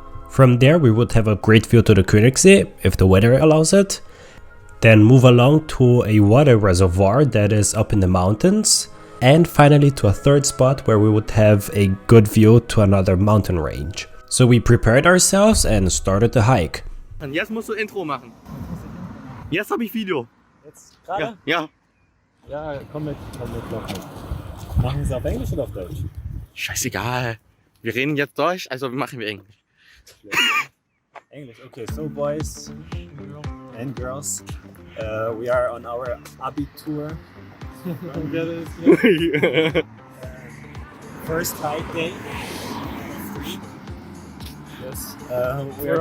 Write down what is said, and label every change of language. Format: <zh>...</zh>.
<en>From there we would have a great view to the Königssee, if the weather allows it. Then move along to a water reservoir that is up in the mountains. And finally to a third spot where we would have a good view to another mountain range. So we prepared ourselves and started the hike.</en> <de>Und jetzt musst du Intro machen. Jetzt habe ich Video. Jetzt gerade? Ja. Ja, komm mit, mach mit. Machen wir es auf Englisch oder auf Deutsch? Scheißegal. Wir reden jetzt Deutsch, also machen wir Englisch.</de> <en>English, okay. So boys and girls, we are on our Abi Tour. First hike day. Yes. We are</en>